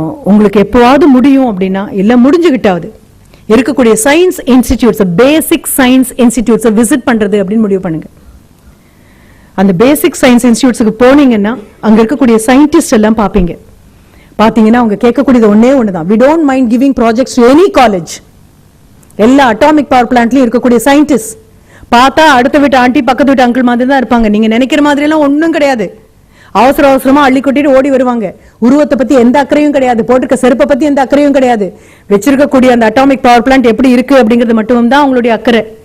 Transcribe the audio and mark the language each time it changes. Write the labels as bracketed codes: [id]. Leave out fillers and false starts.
[ta] உங்களுக்கு எப்பவாவது முடியும் அப்படின்னா, இல்ல முடிஞ்சுகிட்டாவது இருக்கக்கூடிய science institutes, basic science institutes visit பண்றது அப்படின்னு முடிவு பண்ணுங்க. அந்த பேசிக் சயின்ஸ் இன்ஸ்டிடியூட்ஸ்க்கு போனீங்கன்னா அங்க இருக்கக்கூடிய சயின்டிஸ்ட் எல்லாம் பாப்பீங்க. பாத்தீங்கன்னா அவங்க கேட்கக்கூடியது ஒன்னே ஒண்ணுதான், [en] we don't mind giving projects to any college. [ta] எல்லா அட்டாமிக் பவர் பிளான்ட்லயும் இருக்கக்கூடிய சயின்டிஸ்ட் பார்த்தா அடுத்த வீட்டு ஆண்டி பக்கத்து வீட்டு அங்கிள் மாதிரி தான் இருப்பாங்க. நீங்க நினைக்கிற மாதிரி எல்லாம் ஒண்ணும் கிடையாது. அவசர அவசரமா அள்ளி கொட்டிட்டு ஓடி வருவாங்க. உருவத்தை பத்தி எந்த அக்கறையும் கிடையாது, போட்டுக்க செருப்பை பத்தி எந்த அக்கறையும் கிடையாது. வச்சிருக்கக்கூடிய அந்த அட்டாமிக் பவர் பிளான்ட் எப்படி இருக்கு அப்படிங்கிறது மட்டும் தான் அவங்களுடைய அக்கறை.